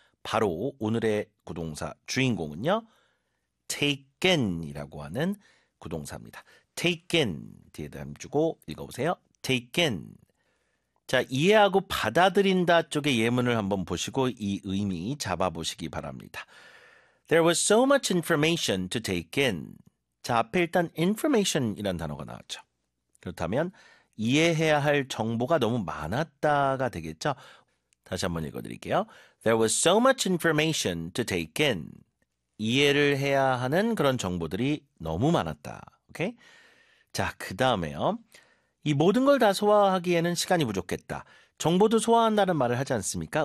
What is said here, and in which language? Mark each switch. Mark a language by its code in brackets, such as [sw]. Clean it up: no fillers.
[ko] 바로 오늘의 구동사 주인공은요. taken이라고 하는 구동사입니다. taken 뒤에 담주고 읽어보세요. taken. 자, 이해하고 받아들인다 쪽의 예문을 한번 보시고 이 의미 잡아보시기 바랍니다. [en] There was so much information to take in. [ko] 자, 앞에 일단 information이라는 단어가 나왔죠. 그렇다면 이해해야 할 정보가 너무 많았다가 되겠죠. 다시 한번 읽어드릴게요. [en] There was so much information to take in. [ko] 이해를 해야 하는 그런 정보들이 너무 많았다. 오케이? 자, 그 다음에요. 이 모든 걸 다 소화하기에는 시간이 부족했다. 정보도 소화한다는 말을 하지 않습니까?